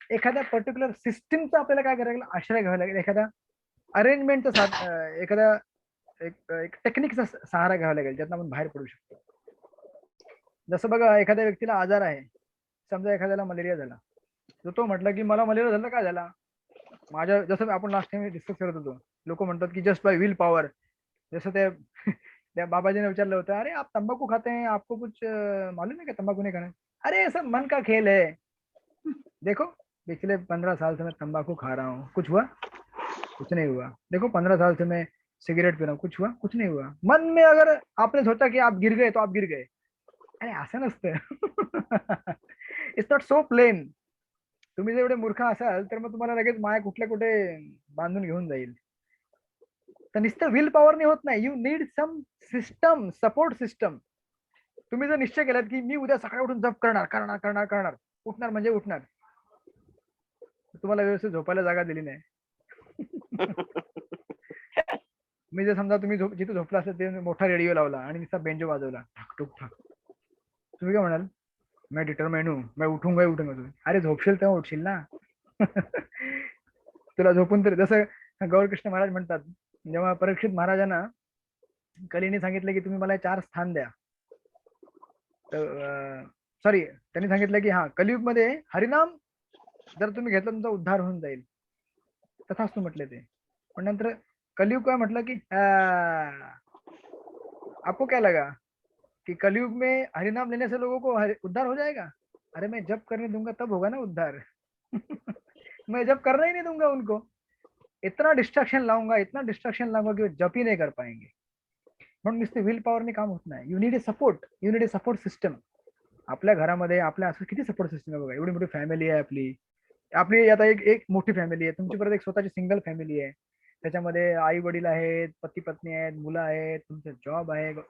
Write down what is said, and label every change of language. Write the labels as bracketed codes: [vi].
[mr] एखाद्या पर्टिक्युलर सिस्टीमचा आपल्याला काय करावं लागेल? आश्रय घ्यावा लागेल. एखाद्या अरेंजमेंटचा एखाद्या एक टेक्निकचा सहारा घ्यावा लागेल, ज्यातून आपण बाहेर पडू शकतो. जसं बघा, एखाद्या व्यक्तीला आजार आहे, समजा एखाद्याला मलेरिया झाला, तर तो म्हटला की मला मलेरिया झाला, काय झाला? माझ्या, जसं आपण लास्ट टाइम डिस्कस करत होतो, लोक म्हणतात की [en] Just by will power. [mr] जसं त्या बाबाजीने विचारलं होतं, [hi] अरे आप तंबाकू खाते हैं, आपको कुछ मालूम है क्या तंबाकू नहीं खाना? अरे सब मन का खेल है, देखो पिछले 15 साल से मैं तंबाकू खा रहा हूँ, कुछ हुआ? कुछ नहीं हुआ. देखो 15 साल से मैं सिगरेट पी रहा हूँ, कुछ हुआ? कुछ नहीं हुआ. मन में अगर आपने सोचा कि आप गिर गए तो आप गिर गए. [mr] अरे असं नसतं. [en] It's not so plain. [mr] तुम्ही जर एवढे मूर्ख असाल तर मग तुम्हाला लगेच माया कुठल्या कुठे बांधून घेऊन जाईल. तर नुसतं विल पॉवरने होत नाही. [en] You need some system, support system. [mr] तुम्ही जर निश्चय केलात की मी उद्या सकाळी उठून जप करणार करणार करणार करणार, उठणार म्हणजे उठणार, तुम्हाला व्यवस्थित झोपायला जागा दिली नाही. मी जर समजा तुम्ही जिथे झोपला असेल ते मोठा रेडिओ लावला आणि नुसता बेंजो वाजवला, ठक ठुक ठक, तुम्ही काय म्हणाल? [hi] मैं डिटरमाइन हूं, मैं उठूंगा. [mr] अरे झोपशील तेव्हा उठशील ना. तुला झोपून तरी, जसं गौरकृष्ण महाराज म्हणतात, जेव्हा परीक्षित महाराजांना कलीने सांगितलं की तुम्ही मला 4 स्थान द्या, सॉरी त्यांनी सांगितलं की हा कलियुग मध्ये हरिनाम जर तुम्ही घेतलं तुमचा उद्धार होऊन जाईल, तथास्तु म्हटले ते. पण नंतर कलियुग काय म्हटलं [hi] की आपको क्या लगा कि कलयुग में हरिनाम लेने से लोगों को उद्धार हो जाएगा? अरे मैं जब करने दूंगा तब होगा ना उद्धार. मैं जब करना ही नहीं दूंगा उनको, इतना डिस्ट्रक्शन लाऊंगा कि वो जप ही नहीं कर पाएंगे. [mr] म्हणून नुसते विल पॉवरने काम होत नाही. [en] You need a support system. [mr] आपल्या घरामध्ये आपल्या असं किती सपोर्ट सिस्टम आहे बघा. एवढी मोठी फॅमिली आहे आपली आता एक मोठी फॅमिली आहे, तुमची परत एक स्वतःची सिंगल फॅमिली आहे, त्याच्यामध्ये आई वडील आहेत, पती पत्नी आहेत, मुलं आहेत, तुमचा जॉब आहे.